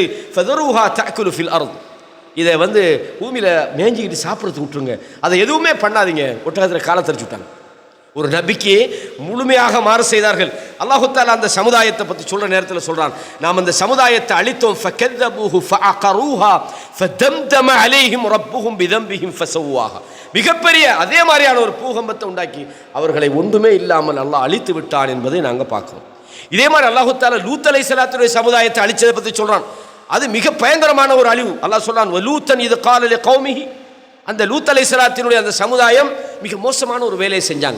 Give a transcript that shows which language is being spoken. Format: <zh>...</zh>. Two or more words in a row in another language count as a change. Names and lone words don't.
<ar>فذروها تأكل في الأرض,</ar> <ta>இதை பூமியில் மேஞ்சிக்கிட்டு சாப்பிட்றதுக்கு விட்டுருங்க, அதை எதுவுமே பண்ணாதீங்க. ஒட்டகத்தில் காலை தரிச்சு விட்டாங்க. ஒரு நபிக்கு முழுமையாக மாறு செய்தார்கள். அல்லாஹ் தஆலா அந்த சமுதாயத்தை பற்றி சொல்கிற நேரத்தில் சொல்கிறான், நாம் அந்த சமுதாயத்தை அழித்தோம்.</ta> <ar>ஃபகذبوه فعقروها فدمدم عليهم ربهم بذنبهم فسواها,</ar> <ta>மிகப்பெரிய அதே மாதிரியான ஒரு பூகம்பத்தை உண்டாக்கி அவர்களை ஒன்றுமே இல்லாமல் அல்லாஹ் அழித்து விட்டான் என்பதை நாங்கள் பார்க்கிறோம். இதே மாதிரி அல்லாஹ் தஆலா லூத் அலைஹிஸ்ஸலாத்துடைய சமுதாயத்தை அழிச்சதை பற்றி சொல்கிறான். அது மிக பயங்கரமான ஒரு அழிவு. அல்லாஹ் சொல்றான்,</ta> <ar>ولوطا إذ قال لقومه,</ar> <ta>அந்த லூத் அலைஹிஸ்ஸலாத்தினுடைய அந்த சமுதாயம் மிக மோசமான ஒரு வேலையை செஞ்சாங்க.</ta>